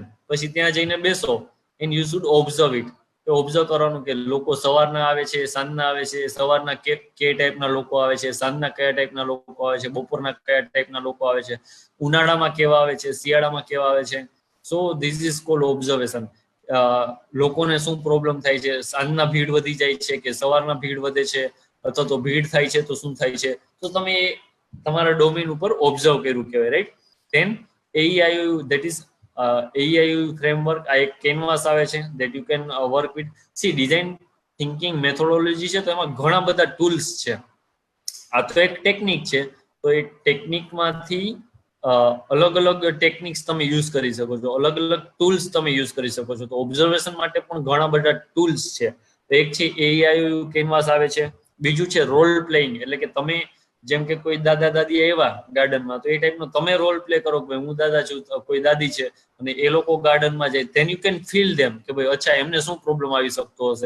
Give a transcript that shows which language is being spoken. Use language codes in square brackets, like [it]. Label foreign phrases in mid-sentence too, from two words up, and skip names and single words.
[gu] પછી ત્યાં જઈને બેસો [en] and you should observe it. [gu] કે ઓબ્ઝર્વ કરવાનું કે લોકો સવારના આવે છે, સાંજના આવે છે, સવારના કે ટાઈપના લોકો આવે છે, સાંજના કયા ટાઈપના લોકો આવે છે, બપોરના કયા ટાઈપના લોકો આવે છે, ઉનાળામાં કેવા આવે છે, શિયાળામાં કેવા આવે છે. [en] so this is called observation. [gu] લોકોને શું પ્રોબ્લેમ થાય છે, સાંજના ભીડ વધી જાય છે કે સવારના ભીડ વધે છે, અથવા તો ભીડ થાય છે તો શું થાય છે, તો તમે તમારા ડોમેન ઉપર ઓબ્ઝર્વ કર્યું કહેવાય, રાઈટ? [en] ધેન AEIOU, that is AEIOU ફ્રેમવર્ક, [gu] આ એક કેનવાસ આવે છે [en] that you can work with. see design thinking methodology [gu] છે તો એમાં ઘણા બધા ટૂલ્સ છે. આ તો એક ટેકનિક છે, તો એ ટેકનિકમાંથી અલગ અલગ ટેકનિક્સ તમે યુઝ કરી શકો છો, અલગ અલગ ટૂલ્સ તમે યુઝ કરી શકો છો. તો ઓબ્ઝર્વેશન માટે પણ ઘણા બધા ટૂલ્સ છે. તો એક છે AEIOU કેનવાસ આવે છે, બીજું છે [en] role playing, [gu] એટલે કે તમે જેમ કે કોઈ દાદા દાદી આવ્યા ગાર્ડનમાં તો એ ટાઈપનો તમે [en] role play [gu] કરો કે હું દાદા છું, કોઈ દાદી છે, અને એ લોકો ગાર્ડનમાં જાય, [en] then you can feel them [gu] કે ભાઈ અચ્છા એમને શું પ્રોબ્લેમ આવી શકતો હશે.